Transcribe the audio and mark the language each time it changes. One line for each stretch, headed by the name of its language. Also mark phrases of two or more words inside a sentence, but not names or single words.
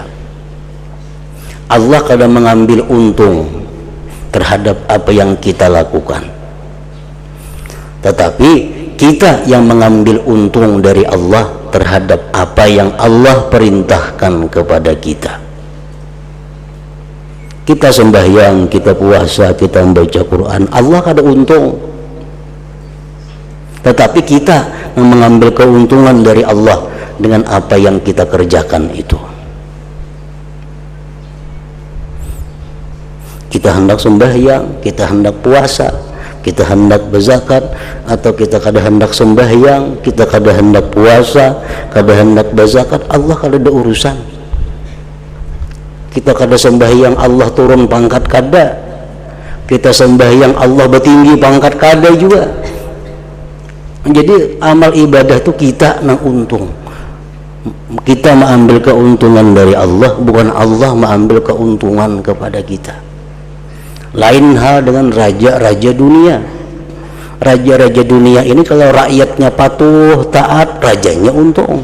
Indonesian: Allah kadang mengambil untung terhadap apa yang kita lakukan, tetapi kita yang mengambil untung dari Allah terhadap apa yang Allah perintahkan kepada kita.
Banjar: Kita sembahyang, kita puasa, kita membaca Quran, Allah kada untung, tetapi kita yang mengambil keuntungan dari Allah dengan apa yang kita kerjakan itu. Kita hendak sembahyang, kita hendak puasa, kita hendak berzakat, atau kita kada hendak sembahyang, kita kada hendak puasa, kada hendak berzakat, Allah kada ada urusan. Kita kada sembahyang Allah turun pangkat, kada. Kita sembahyang Allah bertinggi pangkat, kada juga. Jadi amal ibadah itu kita nang untung, kita mengambil keuntungan dari Allah, bukan Allah mengambil keuntungan kepada kita.
Indonesian: Lain hal dengan raja-raja dunia. Raja-raja dunia ini kalau rakyatnya patuh taat, rajanya untung.